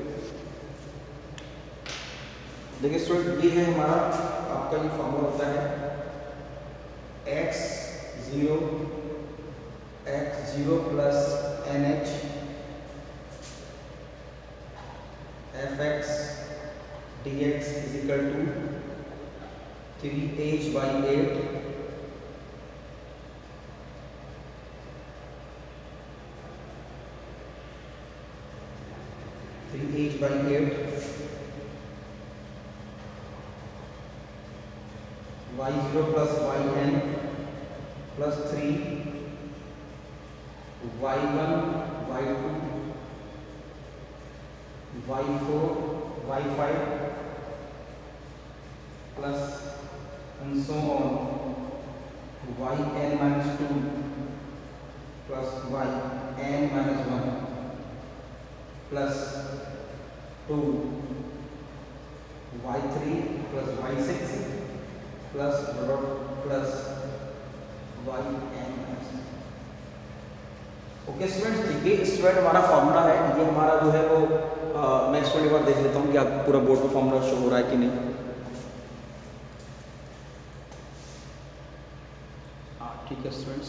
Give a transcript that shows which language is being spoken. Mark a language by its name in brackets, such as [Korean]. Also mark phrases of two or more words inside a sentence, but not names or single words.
[Hindi] देखिए स्टूडेंट, ये है हमारा आपका ये फार्मूला होता है [English] x0 plus nh fx dx is equal to 3h/8 y0 plus yn plus 3 y1 y2 y4 y5 plus and so on yn minus 2 plus yn minus 1 plus 2 y3 plus y6 plus plus yn minus। okay students, [Hindi] ठीक है स्टूडेंट, हमारा फॉर्मूला है ये हमारा जो है वो मैं स्टूडेंट एक बार देख लेता हूँ कि आपको पूरा बोर्ड पर फॉर्मूला शो हो रहा है कि नहीं। हाँ ठीक है स्टूडेंट्स।